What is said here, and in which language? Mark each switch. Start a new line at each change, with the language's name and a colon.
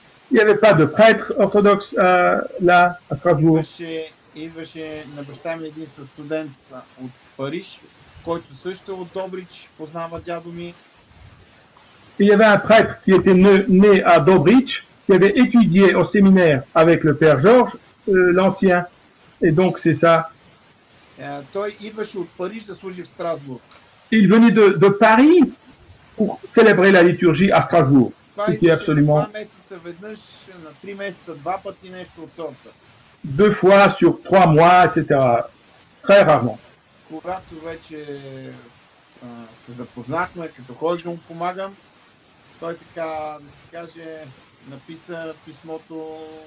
French: Il n'y avait pas de prêtre orthodoxe là, à Strasbourg.
Bulgarian: Идваше на баща ми един студент от Париж, който също е от Добрич, познава дядо ми.
French: il y avait un prêtre qui était né à Dobrich, qui avait étudié au séminaire avec le père Georges, l'ancien. Et donc, c'est ça.
Bulgarian: Той идваше от Париж да служи в Страсбург.
French: Il venait de Paris pour célébrer la liturgie à Strasbourg. Ce qui est absolument
Bulgarian: 2 месеца веднъж, на 3 месеца 2 пъти нещо от сорта.
French: 2 fois sur 3 mois, etc. Très rarement.
Bulgarian: Когато вече се запознахме, като ходих да му помагам, той така, да се каже, написа писмото.